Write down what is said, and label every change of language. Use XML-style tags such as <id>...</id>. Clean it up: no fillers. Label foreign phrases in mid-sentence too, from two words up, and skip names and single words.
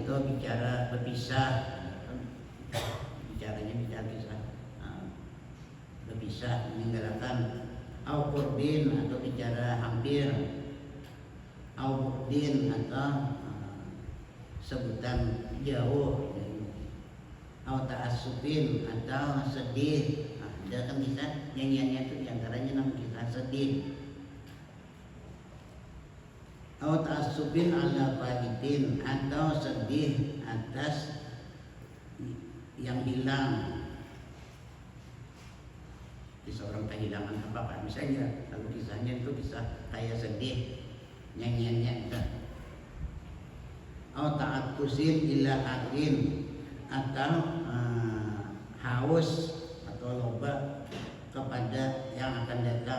<id>atau bicara berpisah, bicaranya bicara kisah berpisah meninggalkan,</id> <ar>أو قرب</ar> <id>atau bicara hampir,</id> <ar>أو بعد</ar> <id>atau sebutan jauh,</id> <ar>أو تأسف</ar> <id>atau sedih. Ada kan kisah nyanyiannya itu diantaranya nama kisah sedih.</id> <ar>أو تأسف على فائت,</ar> <id>atau sedih atas yang hilang. Kisah orang kehilangan apa kan misalnya, kalau kisahnya itu kisah kayak sedih, nyanyiannya itu.</id> <ar>أو تعطش إلى آت,</ar> <id>atau haus atau loba kepada yang akan datang.</id>